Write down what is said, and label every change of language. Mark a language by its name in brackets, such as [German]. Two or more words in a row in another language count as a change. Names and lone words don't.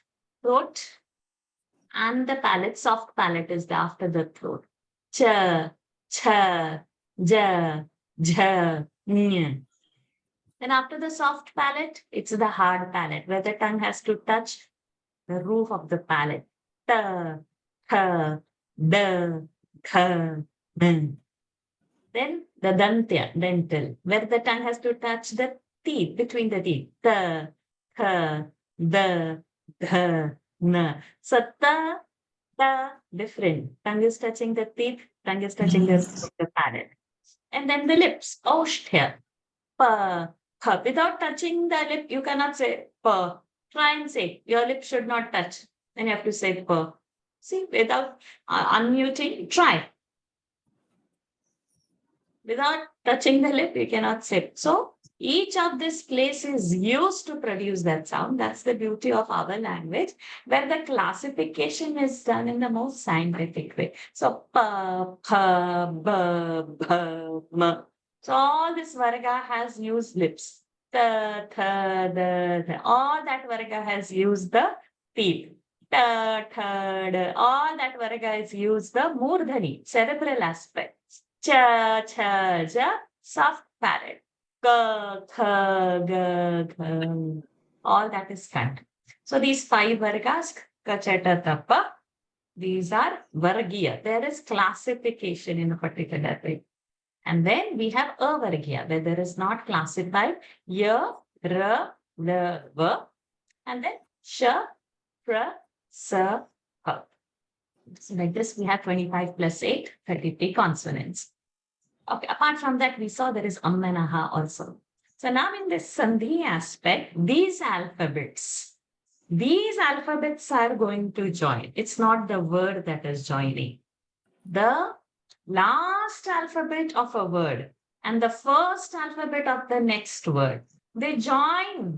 [English] Throat and the palate, soft palate is after the throat. [Sanskrit] Cha, cha, ja, jha, ny. [English] Then after the soft palate, it's the hard palate where the tongue has to touch the roof of the palate. [Sanskrit] Ta, tha, da, kha, n. [English] Then the dantya, dental, where the tongue has to touch the teeth, between the teeth. [Sanskrit] Ta, kha, da, dha, na. So ta, ta, [English] different. Tongue is touching the teeth, tongue is touching the palate. And then the lips, [Sanskrit] oshtya, pa, pa. [English] Without touching the lip, you cannot say pa. Try and say, your lip should not touch. Then you have to say pa. See, without unmuting, try. Without touching the lip, you cannot say. So each of this place is used to produce that sound. That's the beauty of our language, where the classification is done in the most scientific way. [Sanskrit] So pa, pa, ba, ba, ma. [English] So all this varga has used lips. [Sanskrit] Ta, tha, da, tha. [English] All that varga has used the teeth. [Sanskrit] Ta, tha, da. [English] All that varga has used the murdhani, cerebral aspect. [Sanskrit] Cha, cha, [English] ja, soft palate. [Sanskrit] Ga, kha, ga, gha. [English] All that is cut. So these 5 vargas, kachata, tappa, these are vargiya. There is classification in a particular way. And then we have avargiya, where there is not classified ya, ra, la, va, and then sha, pra, sa, ha. So like this, we have 25 plus 8, 33 consonants. Okay, apart from that, we saw there is and aha also. So now in this Sandhi aspect, these alphabets are going to join. It's not the word that is joining. The last alphabet of a word and the first alphabet of the next word, they join.